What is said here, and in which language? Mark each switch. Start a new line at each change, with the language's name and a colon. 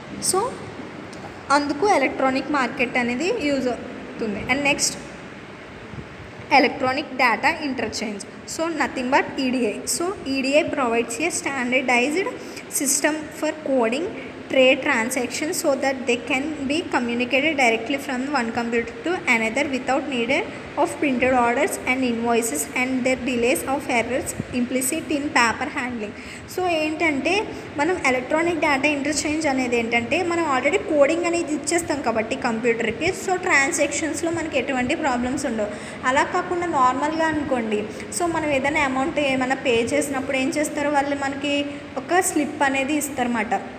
Telugu: So అందుకు electronic market అనేది use అవుతుంది.
English: And next, electronic data interchange. So nothing but EDI. So EDI provides a standardized system for coding trade transactions so that they can be communicated directly from one computer to another without needed of printed orders and invoices and their delays of errors implicit in paper handling.
Telugu: So ఏంటంటే మనం electronic data interchange అనేది ఏంటంటే మనం already coding అనేది ఇచ్చేస్తాం కాబట్టి కంప్యూటర్కి. So ట్రాన్సాక్షన్స్లో మనకి ఎటువంటి ప్రాబ్లమ్స్ ఉండవు. అలా కాకుండా నార్మల్గా అనుకోండి, సో మనం ఏదైనా అమౌంట్ ఏమైనా పే చేసినప్పుడు ఏం చేస్తారు, వాళ్ళు మనకి ఒక స్లిప్ అనేది ఇస్తారన్నమాట.